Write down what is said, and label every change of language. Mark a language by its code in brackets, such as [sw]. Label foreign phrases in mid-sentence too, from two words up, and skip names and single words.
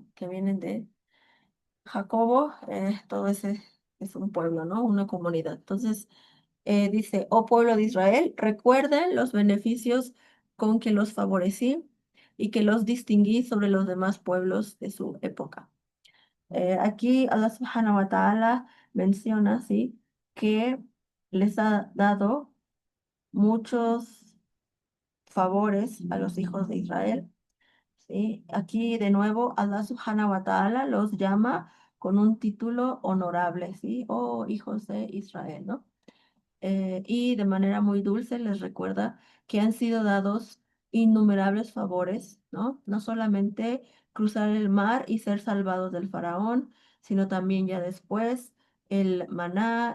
[es] Que vienen de Jacobo, todo ese es un pueblo, ¿no? Una comunidad. Entonces, dice, oh pueblo de Israel, recuerden los beneficios con que los favorecí y que los distinguí sobre los demás pueblos de su época. Aquí Allah [ar] سبحانه وتعالى [es] menciona, ¿sí? Que les ha dado muchos favores a los hijos de Israel. ¿Sí? Aquí de nuevo Allah [ar] سبحانه وتعالى [es] los llama con un título honorable, ¿sí? Oh, hijos de Israel, ¿no? Y de manera muy dulce les recuerda que han sido dados innumerables favores, ¿no? No solamente cruzar el mar y ser salvados del faraón, sino también ya después el maná